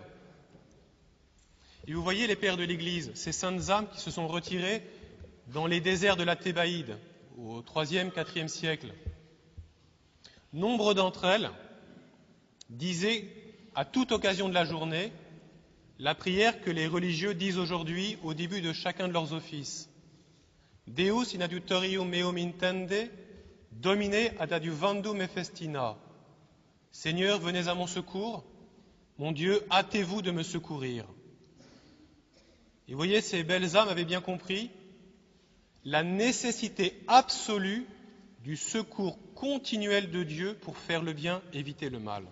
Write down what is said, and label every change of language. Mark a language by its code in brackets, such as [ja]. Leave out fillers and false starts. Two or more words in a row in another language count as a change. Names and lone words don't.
[fr] Et vous voyez les pères de l'Église, ces saintes âmes qui se sont retirées dans les déserts de la Thébaïde au IIIe, IVe siècle. Nombre d'entre elles disaient à toute occasion de la journée la prière que les religieux disent aujourd'hui au début de chacun de leurs offices. [la] Deus in adiutorium meum intende, Domine ad adiuvandum me festina. [fr] Seigneur, venez à mon secours. Mon Dieu, hâtez-vous de me secourir. Et vous voyez, ces belles âmes avaient bien compris la nécessité absolue du secours continuel de Dieu pour faire le bien, éviter le mal.